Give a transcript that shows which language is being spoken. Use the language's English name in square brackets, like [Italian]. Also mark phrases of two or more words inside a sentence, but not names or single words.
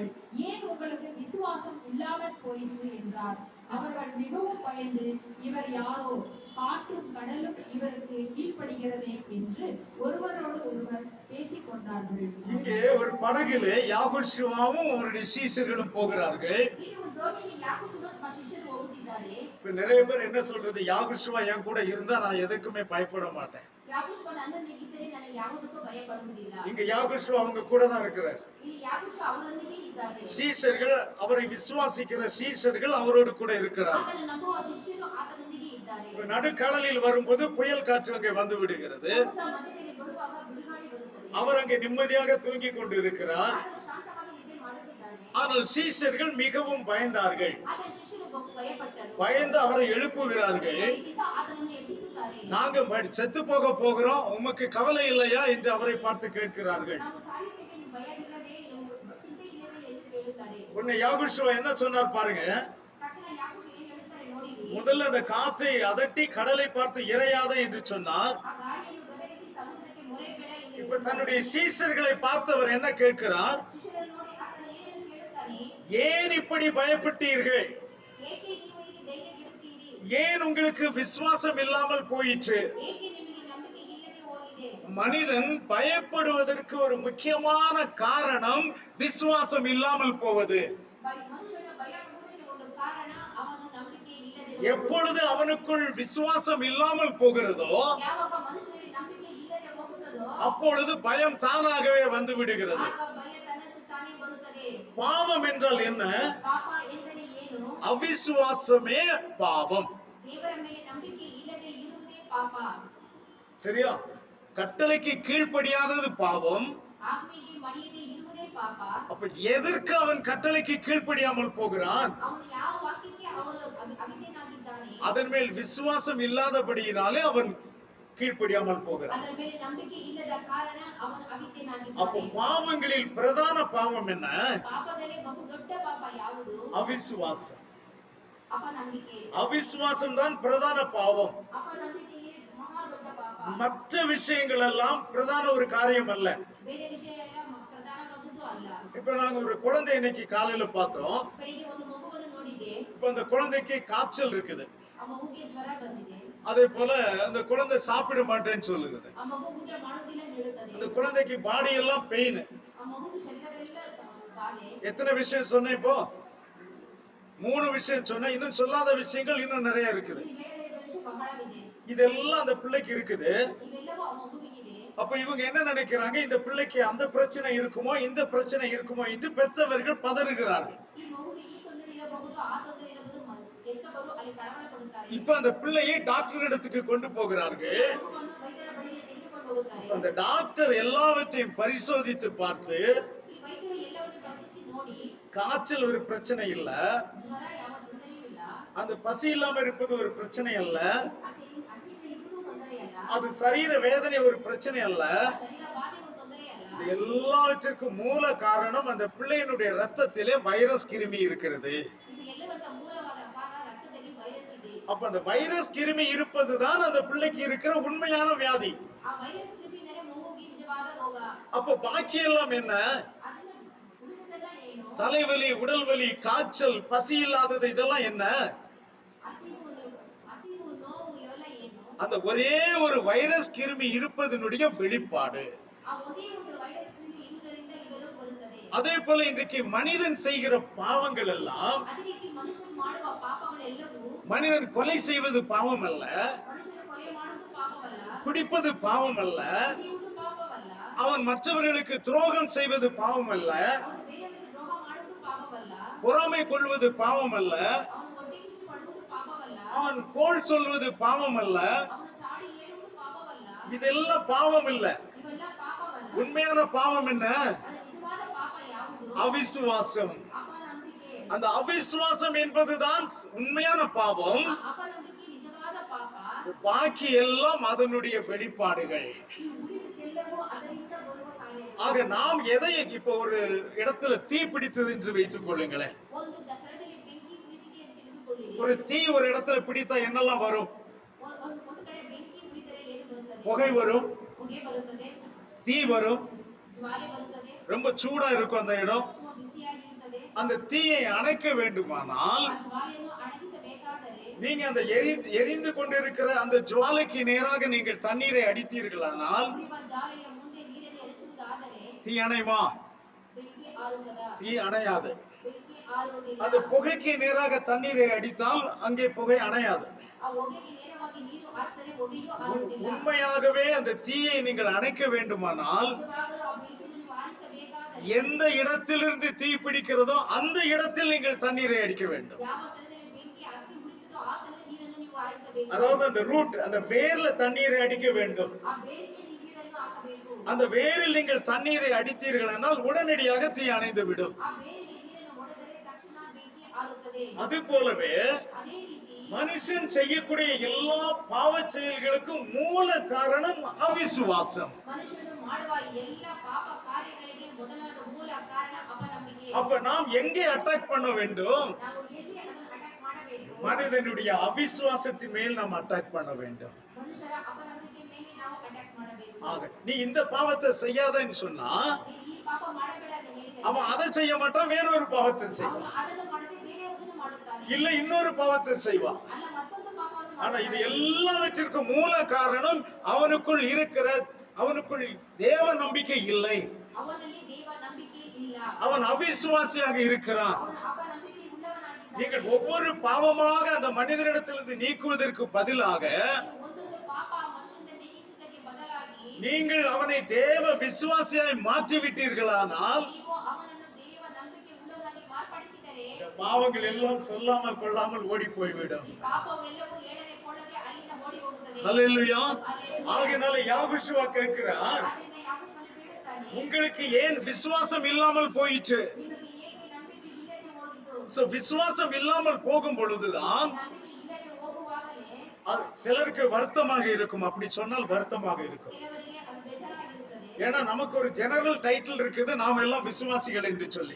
[Tamil] ஏன் உங்களுக்கு விசுவாசம் இல்லாமல் போயிற்று என்றார். அவர்கள் மிகவும் பயந்து, இவர் யாரோ, காற்றும் கடலும் இவருக்கு கீழ்ப்படுகிறதே என்று ஒருவரோடு ஒருவர் பேசிக் கொண்டார்கள். இங்கே ஒரு படகிலே யாகுஷுவாவும் அவருடைய சீஷர்களும் போகிறார்கள். [Kannada] ಇಲ್ಲಿ ಒಂದು ದೋಣಿಯಲ್ಲಿ ಯಾಕೋಬನು ಮತ್ತು ಶಿಷ್ಯರು ಹೋಗುತ್ತಿದ್ದಾರೆ. [Tamil] இப்ப நிறைய பேர் என்ன சொல்றது, யாகுஷுவா என் கூட இருந்தா நான் எதுக்குமே பயப்பட மாட்டேன். [Kannada] ಯಾಕೋಬ ನನ್ನೊಂದಿಗೆ ಇದ್ದರೆ ನನಗೆ ಯಾವುದಕ್ಕೂ ಭಯಪಡುವುದಿಲ್ಲ. [Tamil] இங்க யாகுஷுவா அவங்க கூட தான் இருக்கிறார். [Kannada] ಇಲ್ಲಿ ಯಾಕೋಬ ಅವರೊಂದಿಗೆ ಇದ್ದಾರೆ. [Tamil] சீஷர்கள், அவரை விசுவாசிக்கிற சீஷர்கள் அவரோடு கூட இருக்கிறார். [Kannada] ಆತನ ನಂಬುವ ಶಿಷ್ಯರು ಆತನೊಂದಿಗೆ ಇದ್ದಾರೆ. [Tamil] நடுக்கடலில் வரும்போது புயல் காற்று அங்கே வந்து விடுகிறது. [Kannada] ಸಮುದ್ರ ಮಧ್ಯದಲ್ಲಿ ಬರುವಾಗ ಬಿರುಗಾಳಿ ಬರುತ್ತದೆ. [Tamil] அவர் அங்கே நிம்மதியாக தூங்கிக் கொண்டு இருக்கிறார். [Kannada] ಆತನು ಶಾಂತವಾಗಿ ನಿದ್ರೆ ಮಾಡುತ್ತಿದ್ದಾನೆ. [Tamil] ஆனால் சீஷர்கள் மிகவும் பயந்தார்கள். [Kannada] ಆದರೆ ಶಿಷ್ಯರು ಬಹು ಭಯಪಟ್ಟರು. [Tamil] பயந்து அவரை எழுப்புகிறார்கள். [Kannada] ಭಯದಿಂದ ಆತನನ್ನು ಎಬ್ಬಿಸುತ್ತಾರೆ. [Tamil] நாங்க செத்து போகிறோம், உமக்கு கவலை இல்லையா என்று அவரை பார்த்து கேட்கிறார்கள். [Kannada] ನಾವು ಸಾಯುತ್ತೇವೆ, ನಿಮಗೆ ಭಯವಿಲ್ಲವೇ, ಚಿಂತೆ ಇಲ್ಲವೇ ಎಂದು ಕೇಳುತ್ತಾರೆ. [Tamil] உன்னை யாகுஷுவா என்ன சொன்னார் பாருங்க. [Kannada] ತಕ್ಷಣ ಯಾಕೋಬ ಏನು ಹೇಳುತ್ತಾರೆ ನೋಡಿರಿ. [Tamil] முதல்ல அந்த காற்றை அதட்டி கடலை பார்த்து இறையாத என்று சொன்னார். [Kannada] ಆ ಗಾಳಿಯನ್ನು ಗದರಿಸಿ ಸಮುದ್ರಕ್ಕೆ ಮೊರೆಬೇಡ ಎಂದು [Tamil] இப்ப இப்ப தன்னுடைய சீஷர்களை பார்த்தவர் என்ன கேட்கிறார்? [Kannada] ಶಿಷ್ಯರನ್ನು ನೋಡಿ ಆತನು ಏನನ್ನು ಕೇಳುತ್ತಾನೆ? [Tamil] ஏன் இப்படி பயப்பட்டீர்கள்? [Kannada] ಏಕೆ ನೀವು ಇಲ್ಲಿ ಧೈರ್ಯಗೆಡುತ್ತೀರಿ? [Tamil] ஏன் உங்களுக்கு விசுவாசம் இல்லாமல் போயிற்று? [Kannada] ಏಕೆ ನಿಮಗೆ ನಂಬಿಕೆ ಇಲ್ಲದೆ ಹೋಗಿದೆ? [Tamil] மனிதன் பயப்படுவதற்கு ஒரு முக்கியமான காரணம் விசுவாசம் இல்லாமல் போவது. [Kannada] ಮನುಷ್ಯನ ಭಯ ಪಡುವುದಕ್ಕೆ ಒಂದು ಕಾರಣ ಅವನ ನಂಬಿಕೆ ಇಲ್ಲದೆ [Tamil] எப்பொழுது அவனுக்குள் விசுவாசம் இல்லாமல் போகிறதோ [Kannada] ಯಾವಾಗ ಮನುಷ್ಯನಿಗೆ ನಂಬಿಕೆ ಇಲ್ಲದೆ ಹೋಗುತ್ತದೋ [Tamil] அப்பொழுது பயம் தானாகவே வந்து விடுகிறது. [Kannada] ಆಗ ಭಯ ತನ್ನಷ್ಟು ತಾನೇ ಬರುತ್ತದೆ. [Tamil] பாவம் என்றால் என்ன? [Kannada] ಪಾಪ ಎಂದರೆ ಏನು? [Tamil] அவிசுவாசமே பாவம். [Kannada] ದೇವರ ಮೇಲೆ ನಂಬಿಕೆ ಇಲ್ಲದೆ ಇರುವುದೇ ಪಾಪ. [Tamil] சரியா? கட்டளைக்கு கீழ்ப்படியாதது பாவம். [Kannada] ಆಜ್ಞೆಗೆ ಮಣಿಯದೆ ಇರುವುದೇ ಪಾಪ. [Tamil] அப்ப எதற்கு அவன் கட்டளைக்கு கீழ்ப்படியாமல் போகிறான்? [Kannada] ಅವನು ಯಾವ ವಾಕ್ಯಕ್ಕೆ ಅವನು ಅವಿಧೇಯನಾಗಿದ್ದಾನೆ? [Tamil] அதன் மேல் விசுவாசம் இல்லாதபடியினாலே அவன் கீழ்ப்படியாமல் போகிறான். [Kannada] ಅದರ ಮೇಲೆ ನಂಬಿಕೆ ಇಲ್ಲದ ಕಾರಣ ಅವನು [Tamil] அப்போ [Kannada] ಅವಿಧೇಯನಾಗಿದ್ದಾನೆ. [Tamil] பாவங்களில் பிரதான பாவம் என்ன? [Kannada] ಪಾಪದಲ್ಲಿ ಬಹು ದೊಡ್ಡ ಪಾಪ ಯಾವುದು? [Tamil] அவிசுவாசம். [Kannada] ಅಪನಂಬಿಕೆ. [Tamil] அவிசுவாசம் தான் பிரதான பாவம். [Kannada] ಅಪನಂಬಿಕೆಯೇ ಮಹಾ ದೊಡ್ಡ ಪಾಪ. [Tamil] மற்ற விஷயங்கள் எல்லாம் பிரதான ஒரு காரியம் அல்ல. [Kannada] ಬೇರೆ ವಿಷಯ ಎಲ್ಲ ಪ್ರಧಾನವಾದದ್ದು ಅಲ್ಲ. [Tamil] இப்ப நாங்க ஒரு குழந்தை இன்னைக்கு காலையில பார்த்தோம். [Kannada] ಬೆಳಿಗ್ಗೆ ಒಂದು ಮಗುವನ್ನು ನೋಡಿದೆ. [Tamil] இப்ப அந்த குழந்தைக்கு காய்ச்சல் இருக்குது. [Kannada] ಆ ಮಗುಗೆ ಜ್ವರ ಬಂದಿದೆ. [Tamil] அதே போல அந்த குழந்தை சாப்பிட மாட்டேன்னு சொல்லுது. [Kannada] ಆ ಮಗು ಊಟ ಮಾಡೋದಿಲ್ಲ ಅಂತ ಹೇಳುತ್ತದೆ. [Tamil] அந்த குழந்தைக்கு பாடி எல்லாம் பெயின். [Kannada] ಆ ಮಗುಗೆ ಶರೀರವೆಲ್ಲ ಬಾಧೆ. [Tamil] எத்தனை விஷயம் சொன்னேன் இப்போ? 3 விஷயம் சொன்னேன். இன்னும் சொல்லாத விஷயங்கள் இன்னும் நிறைய இருக்குது. [Kannada] ಇಲ್ಲಿ ಹೇಳದ ವಿಷಯ ಬಹಳವಿದೆ. [Tamil] இதெல்லாம் அந்த பிள்ளைக்கு இருக்குது. [Kannada] ಇವೆಲ್ಲವೂ ಆ ಮಗುವಿಗಿದೆ. [Tamil] அப்ப இவங்க என்ன நினைக்கிறாங்க? இந்த பிள்ளைக்கு அந்த பிரச்சனை இருக்குமோ இந்த பிரச்சனை இருக்குமோ என்று பெற்றவர்கள் பதறுகிறார்கள். [Kannada] ಈ ಮಗುಗೆ ಈ ತೊಂದರೆ ಇರಬಹುದು ಆ ತೊಂದರೆ ಇರಬಹುದು ಹೆತ್ತವರು ಅಲ್ಲಿ ಕಳವಳ ಪಡುತ್ತಾರೆ. [Tamil] இப்ப அந்த பிள்ளையை டாக்டர் இடத்துக்கு கொண்டு போகிறார்கள். [Kannada] ಮಗುವನ್ನು ವೈದ್ಯರ ಬಳಿಗೆ ತೆಗೆದುಕೊಂಡು ಹೋಗುತ್ತಾರೆ. [Tamil] அந்த டாக்டர் எல்லாவற்றையும் பரிசோதித்து பார்த்து [Kannada] ಈ ವೈದ್ಯರು ಎಲ್ಲವನ್ನು ಪರೀಕ್ಷಿಸಿ ನೋಡಿ [Tamil] காய்ச்சல் ஒரு பிரச்சனை இல்ல, [Kannada] ಜ್ವರ ಯಾವ ತೊಂದರೆಯೂ ಇಲ್ಲ, [Tamil] அந்த பசி இல்லாம இருப்பது ஒரு பிரச்சனை அல்ல, [Kannada] ಹಸಿವಿಗೆ ಇರುವುದು ತೊಂದರೆ ಅಲ್ಲ, [Tamil] அது சரீர வேதனை ஒரு பிரச்சனை அல்ல. [Kannada] ಶರೀರ ಬಾಧೆ ಒಂದು ತೊಂದರೆ ಅಲ್ಲ. [Tamil] இது எல்லாவற்றிற்கும் மூல காரணம் அந்த பிள்ளையினுடைய ரத்தத்திலே வைரஸ் கிருமி இருக்கிறது. [Kannada] ಇದು ಎಲ್ಲವಕ್ಕ ಮೂಲವಾದ ಕಾರಣ ರಕ್ತದಲ್ಲಿ ವೈರಸ್ ಇದೆ. [Tamil] அப்ப அந்த வைரஸ் கிருமி இருப்பதுதான் அந்த பிள்ளைக்கு இருக்கிற உண்மையான வியாதி. [Kannada] ಆ ವೈರಸ್ ಕ್ರಿಮಿಯಿಂದಲೇ ಮಗುವಿಗೆ ನಿಜವಾದ ರೋಗ. [Tamil] அப்ப பாக்கி எல்லாம் என்ன? [Kannada] ಅದನ್ನ ಉಳಿದದೆಲ್ಲ ಏನು? [Tamil] தலைவலி, உடல் வலி, காய்ச்சல், பசி இல்லாதது, இதெல்லாம் என்ன? [Kannada] ಹಸಿವು ನೋವು ಇವೆಲ್ಲ ಏನು? [Tamil] அந்த ஒரே ஒரு வைரஸ் கிருமி இருப்பதனுடைய வெளிப்பாடு. [Kannada] ಆ ಒಂದೇ ಒಂದು ವೈರಸ್ ಕ್ರಿಮಿ ಇರುವುದರಿಂದ ಇವೆಲ್ಲವೂ ಬರುತ್ತದೆ. [Tamil] அதே போல இன்றைக்கு மனிதன் செய்கிற பாவங்கள் எல்லாம், [Kannada] ಅದೇ ರೀತಿ ಮನುಷ್ಯನು ಮಾಡುವ ಪಾಪಗಳೆಲ್ಲವೂ, [Tamil] மனிதன் கொலை செய்வது பாவம் அல்ல, [Kannada] ಮನುಷ್ಯನು ಕೊಲೆ ಮಾಡುವುದು ಪಾಪವಲ್ಲ, [Tamil] குடிப்பது பாவம் அல்ல, [Kannada] ಕುಡಿಯುವುದು ಪಾಪವಲ್ಲ, [Tamil] அவன் மற்றவர்களுக்கு துரோகம் செய்வது பாவம் அல்ல, [Kannada] ಅವನು ಬೇರೆಯವರಿಗೆ ದ್ರೋಹ ಮಾಡುವುದು ಪಾಪವಲ್ಲ, [Tamil] பொறாமை கொள்வது பாவம் அல்ல, [Kannada] ಅವನು ಹೊಟ್ಟೆ ಕಿಚ್ಚು ಪಡುವುದು ಪಾಪವಲ್ಲ, [Tamil] அவன் கோள் சொல்வது பாவம் அல்ல. [Kannada] ಅವನು ಚಾಡಿ ಹೇಳುವುದು ಪಾಪವಲ್ಲ. [Tamil] இதெல்லாம் பாவம் இல்ல. [Kannada] ಇವೆಲ್ಲ ಪಾಪವಲ್ಲ. [Tamil] உண்மையான பாவம் என்ன? [Kannada] ಅದರ ನಿಜವಾದ ಪಾಪ ಯಾವುದು? [Tamil] அவிசுவாசம். [Kannada] ಅಪನಂಬಿಕೆ. [Tamil] அந்த அவிசுவாசம் என்பதுதான் உண்மையான பாவம். [Kannada] ಅಪನಂಬಿಕೆ ನಿಜವಾದ ಪಾಪ. [Tamil] பாக்கி எல்லாம் அதனுடைய வெளிப்பாடுகள். [Kannada] ಈ ಉಳಿದೆಲ್ಲವೂ ಅದರಿಂದ ಬರುವ ಕಾರ್ಯಗಳು. [Tamil] ஆக நாம் எதை, இப்ப ஒரு இடத்துல தீ பிடித்தது என்று வைத்துக் கொள்ளுங்களேன். [Kannada] ಒಂದು ದಸರಾದಲ್ಲಿ ಬೆಂಕಿ ಉಳಿದಿದೆ ಅಂತ ತಿಳಿದುಕೊಳ್ಳಿರಿ. [Tamil] ஒரு தீ ஒரு இடத்துல பிடித்தா என்னெல்லாம் வரும்? [Kannada] ಒಂದು ಕಡೆ ಬೆಂಕಿ ಉಳಿದರೆ ಏನು ಬರುತ್ತದೆ? [Tamil] புகை வரும், [Kannada] ಹೊಗೆ ಬರುತ್ತದೆ, [Tamil] தீ வரும், [Kannada] ಜ್ವಾಲೆ ಬರುತ್ತದೆ, [Tamil] ரொம்ப சூடா இருக்கும் அந்த இடம். [Kannada] ತುಂಬಾ ಬಿಸಿಯಾಗಿರುತ್ತದೆ. [Tamil] அந்த தீயை அணைக்க வேண்டுமானால் [Kannada] ಆ ಜ್ವಾಲೆಯನ್ನು ಅಡಗಿಸಬೇಕಾದರೆ [Tamil] நீங்க அந்த எரிந்து கொண்டிருக்கிற அந்த ஜுவாலைக்கு நேராக நீங்கள் தண்ணீரை அடித்தீர்களானால் [Kannada] ಉರಿಯುವ ಜ್ವಾಲೆಯ ಮುಂದೆ ನೀರನ್ನು ಎರಚುವುದಾದರೆ [Tamil] தீ அணையுமா? [Kannada] ಬೆಂಕಿ ಆರುತ್ತದಾ? [Tamil] தீ அணையாது. [Kannada] ಬೆಂಕಿ ಆರುವುದಿಲ್ಲ. [Tamil] அந்த புகைக்கு நேராக தண்ணீரை அடித்தால் அங்கே புகை அணையாது. [Kannada] ಆ ಹೊಗೆಗೆ ನೇರವಾಗಿ ನೀರು ಹಾರಿಸಿದರೆ ಹೊಗೆಯೂ ಆರುವುದಿಲ್ಲ. [Tamil] உண்மையாகவே அந்த தீயை நீங்கள் அணைக்க வேண்டுமானால் [Kannada] ನಿಜವಾಗಲೂ ಆ ಬೆಂಕಿಯನ್ನು ನೀವು ಆರಿಸಬೇಕಾದರೆ [Tamil] எந்த இடத்திலிருந்து தீ பிடிக்கிறதோ அந்த இடத்தில் நீங்கள் தண்ணீரை அடிக்க வேண்டும். [Kannada] ಯಾವ ಸ್ಥಳದಲ್ಲಿ ಬೆಂಕಿ ಹತ್ತಿ ಉರಿಯುತ್ತದೋ ಆ ಸ್ಥಳದಲ್ಲಿ ನೀರನ್ನು ನೀವು ಆರಿಸಬೇಕು. [Tamil] அதாவது அந்த ரூட், அந்த வேர்ல தண்ணீரை அடிக்க வேண்டும். [Kannada] ಆ ಬೇರಿಗೆ ನೀವು ನೀರನ್ನು ಹಾಕಬೇಕು. [Tamil] அந்த வேரில் நீங்கள் தண்ணீரை அடித்தீர்கள் என்றால் உடனடியாக தீ அணைந்து விடும். [Kannada] ಆ ಬೇರಿಗೆ ನೀರನ್ನು ಹೊಡೆದರೆ ತಕ್ಷಣ ಬೆಂಕಿ ಆರುತ್ತದೆ. [Tamil] அது போலவே [Kannada] ಅದೇ ರೀತಿ [Tamil] மனுஷன் செய்யக்கூடிய எல்லா பாவ செயல்களுக்கும் மூல காரணம் அவிசுவாசம். [Kannada] ಮನುಷ್ಯನು ಮಾಡುವ ಎಲ್ಲ ಪಾಪ ಕಾರ್ಯಗಳಿಗೆ ಮೊದಲಾದ ಮೂಲ ಕಾರಣ ಅಪನಂಬಿಕೆ. [Tamil] அப்ப நாம் எங்கே அட்டாக் பண்ண வேண்டும்? [Kannada] ನಾವು ಎಲ್ಲಿ ಅದನ್ನು ಅಟ್ಯಾಕ್ ಮಾಡಬೇಕು? [Tamil] மனிதனுடைய அவிசுவாசத்தின் மேல் நாம் அட்டாக் பண்ண வேண்டும். [Kannada] ಮನುಷ್ಯರ ಅಪನಂಬಿಕೆ ಮೇಲೆ ನಾವು ಅಟ್ಯಾಕ್ ಮಾಡಬೇಕು. [Tamil] ஆக நீ இந்த பாவத்தை செய்யாதன்னு சொன்னா [Kannada] ನೀನು ಈ ಪಾಪ ಮಾಡಬೇಡ ಅಂತ ಹೇಳಿದರೆ [Tamil] அவன் அதை செய்ய மாட்டான், வேறொரு பாவத்தை [Kannada] ಅವನು [Tamil] செய்வான். [Kannada] ಅದನ್ನು ಮಾಡದೆ ಬೇರೆಯದನ್ನು ಮಾಡುತ್ತಾನೆ. [Tamil] இல்ல இன்னொரு பாவத்தை செய்வான். [Kannada] ಅಲ್ಲ ಮತ್ತೊಂದು ಪಾಪವನ್ನು [Tamil] ஆனா இது [Kannada] ಮಾಡುತ್ತಾನೆ. [Tamil] எல்லாவற்றிற்கும் மூல காரணம் அவனுக்குள் தேவ நம்பிக்கை இல்லை. [Kannada] ಅವನಲ್ಲಿ ದೇವ ನಂಬಿಕೆ ಇಲ್ಲ. [Tamil] அவன் அவிசுவாசியாக இருக்கிறான். [Kannada] ಅವನು ಅಪನಂಬಿಕೆ ಉಳ್ಳವನಾಗಿದ್ದಾನೆ. [Tamil] நீங்கள் ஒவ்வொரு பாவமாக அந்த மனிதனிடத்திலிருந்து நீக்குவதற்கு பதிலாக [Kannada] ಒಂದೊಂದು ಪಾಪ ಮನುಷ್ಯನಿಂದ ನೀಗಿಸುವುದಕ್ಕೆ ಬದಲಾಗಿ [Tamil] நீங்கள் அவனை தேவ விசுவாசியாய் மாற்றி விட்டீர்களானால் [Kannada] ನೀವು ಅವನನ್ನು ದೇವ ನಂಬಿಕೆ ಉಳ್ಳವನಾಗಿ ಮಾರ್ಪಡಿಸಿದರೆ [Tamil] இந்த பாவங்கள் எல்லாம் சொல்லாமல் கொள்ளாமல் ஓடி போய்விடும். [Kannada] ಈ ಪಾಪವೆಲ್ಲವೂ ಹೇಳದೆ ಕೊಳ್ಳದೆ ಅಲ್ಲಿಂದ ಓಡಿ ಹೋಗುತ್ತದೆ. [Tamil] ஹல்லேலூயா. ஆகையினால யாகுஷுவா கேட்கிறார், [Kannada] ಆದ್ದರಿಂದ ಯಾಕೋಬನು ಕೇಳುತ್ತಾನೆ, [Tamil] உங்களுக்கு ஏன் விசுவாசம் இல்லாமல் போயிற்று? [Kannada] ನಿಮಗೆ ಏಕೆ ನಂಬಿಕೆ ಇಲ್ಲದೆ ಹೋಗಿತು? [Tamil] சோ விசுவாசம் இல்லாமல் போகும் பொழுதுதான் [Kannada] ನಂಬಿಕೆ ಇಲ್ಲದೆ ಹೋಗುವಾಗಲೇ [Tamil] சிலருக்கு வருத்தமாக இருக்கும். அப்படி சொன்னால் வருத்தமாக இருக்கும். [Kannada] ಕೆಲವರಿಗೆ ಅದು ಬೇಜಾರಾಗಿರುತ್ತದೆ. [Tamil] ஏன்னா நமக்கு ஒரு [English] general title [Tamil] இருக்குது, நாம் எல்லாம் விசுவாசிகள் என்று சொல்லி.